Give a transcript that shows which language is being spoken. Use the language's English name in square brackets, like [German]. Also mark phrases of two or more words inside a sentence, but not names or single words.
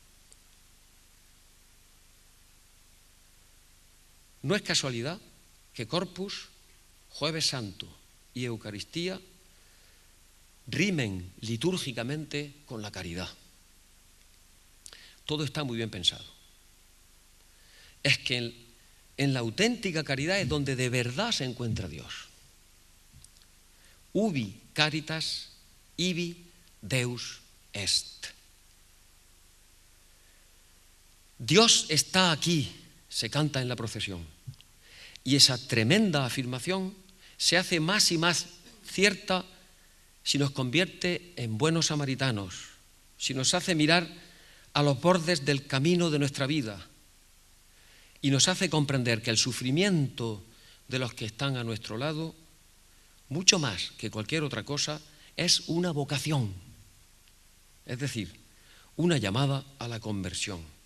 [Spanish] No es casualidad que Corpus, Jueves Santo y Eucaristía rimen litúrgicamente con la caridad. Todo está muy bien pensado. Es que en la auténtica caridad es donde de verdad se encuentra Dios. [Latin] Ubi caritas, ibi Deus est. [Spanish] Dios está aquí, se canta en la procesión. Y esa tremenda afirmación se hace más y más cierta si nos convierte en buenos samaritanos, si nos hace mirar a los bordes del camino de nuestra vida y nos hace comprender que el sufrimiento de los que están a nuestro lado, mucho más que cualquier otra cosa, es una vocación, es decir, una llamada a la conversión.